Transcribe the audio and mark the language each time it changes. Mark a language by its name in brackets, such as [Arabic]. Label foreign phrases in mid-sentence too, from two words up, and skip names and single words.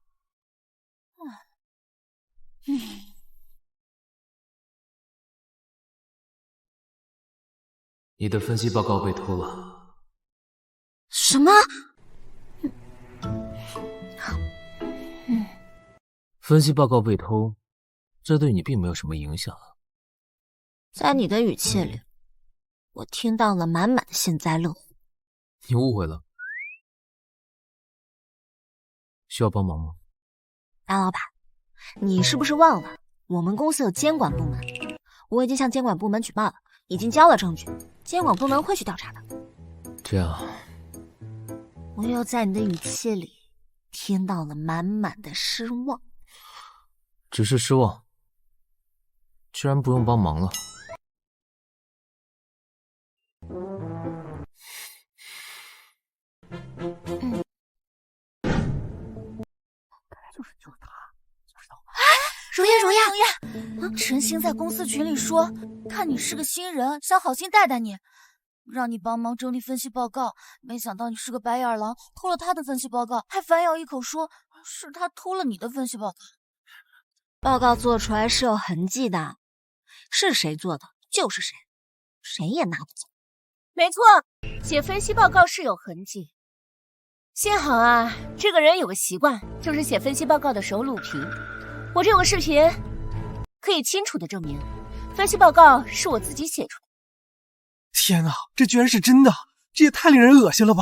[Chinese] 你的分析报告被偷了。什么？分析报告被偷，这对你并没有什么影響啊。在你的語氣裡，我聽到了滿滿的幸災樂禍。你誤會了。需要幫忙嗎？大老闆，你是不是忘了我們公司有監管部門？我已經向監管部門舉報了，已經交了證據，監管部門會去調查的。這樣，我又在你的語氣裡聽到了滿滿的失望。只是失望，居然不用幫忙了。就是他。如烟，陈星在公司群裡說，看你是個新人，想好心帶帶你，讓你幫忙整理分析報告。沒想到你是個白眼狼，偷了他的分析報告，還反咬一口說是他偷了你的分析報告。報告做出來是有痕跡的，是誰做的就是誰，誰也拿不走。沒錯，寫分析報告是有痕跡。幸好啊，這個人有個習慣，就是寫分析報告的時候錄屏。我這有個視頻，可以清楚地證明，分析報告是我自己寫出的。天哪，這居然是真的，這也太令人惡心了吧！